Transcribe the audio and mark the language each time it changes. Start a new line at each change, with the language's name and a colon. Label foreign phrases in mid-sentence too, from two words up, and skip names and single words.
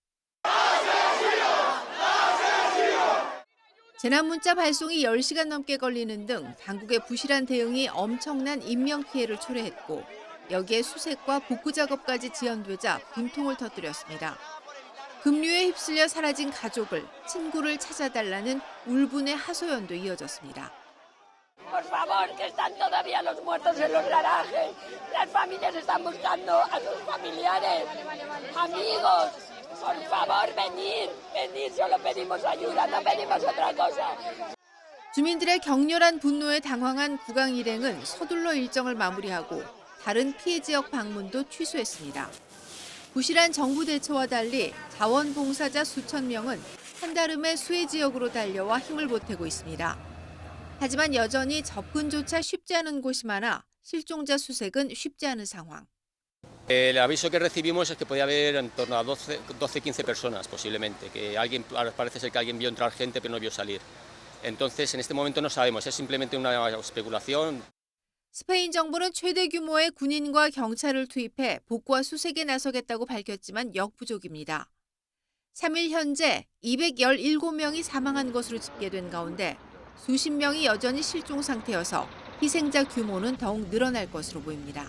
Korean: 재난 문자 발송이 10시간 넘게 걸리는 등 당국의 부실한 대응이 엄청난 인명피해를 초래했고 여기에 수색과 복구 작업까지 지연되자 분통을 터뜨렸습니다. 급류에 휩쓸려 사라진 가족을, 친구를 찾아달라는 울분의 하소연도 이어졌습니다.
Spanish: Por favor, que están todavía los muertos en los garajes. Las familias están buscando a sus familiares, amigos. Por favor, venid, solo pedimos ayuda, no pedimos otra cosa.
Korean: 주민들의 격렬한 분노에 당황한 구강 일행은 서둘러 일정을 마무리하고 다른 피해 지역 방문도 취소했습니다. 부실한 정부 대처와 달리 자원봉사자 수천 명은 한달음에 수해 지역으로 달려와 힘을 보태고 있습니다. 하지만 여전히 접근조차 쉽지 않은 곳이 많아 실종자 수색은 쉽지 않은 상황.
Spanish: El aviso que recibimos es que podía haber en torno a 12-15 personas posiblemente, que alguien, parece ser que alguien vio entrar gente pero no vio salir. Entonces, en este momento no sabemos, es simplemente una especulación.
Korean: 스페인 정부는 최대 규모의 군인과 경찰을 투입해 복구와 수색에 나서겠다고 밝혔지만 역부족입니다. 3일 현재 217명이 사망한 것으로 집계된 가운데 수십 명이 여전히 실종 상태여서 희생자 규모는 더욱 늘어날 것으로 보입니다.